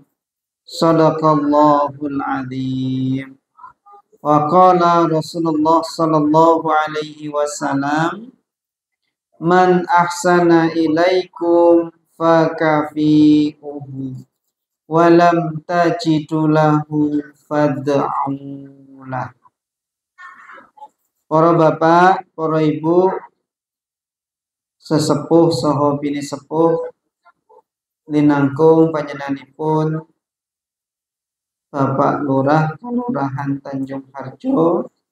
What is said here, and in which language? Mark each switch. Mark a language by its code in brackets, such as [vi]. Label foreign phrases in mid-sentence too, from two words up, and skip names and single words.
[ar] صدق الله العظيم. وقال رسول الله صلى الله عليه وسلم من أحسن إليكم فكافئوه ولم تجدوا له فادعوا له. [jv] Para bapak, para ibu, sesepuh saha bini sepuh linangkung panjenenganipun Bapak Lurah Kelurahan Tanjung Harjo,